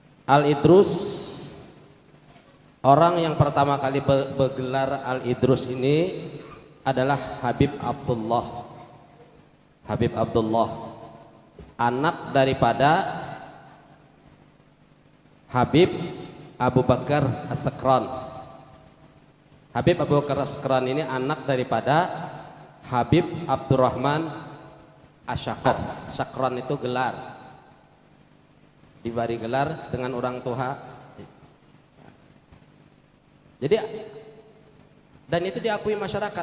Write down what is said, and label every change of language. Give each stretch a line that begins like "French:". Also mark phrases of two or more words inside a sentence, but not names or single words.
Indonesian: Al-Idrus, orang yang pertama kali bergelar Al-Idrus ini adalah Habib Abdullah. Habib Abdullah, anak daripada Habib Abu Bakar As-Sakran. Habib Abu Bakar As-Sakran ini anak daripada Habib Abdurrahman Asy-Syakran. Syakran itu gelar, diberi gelar dengan orang tua. Jadi dan itu diakui masyarakat.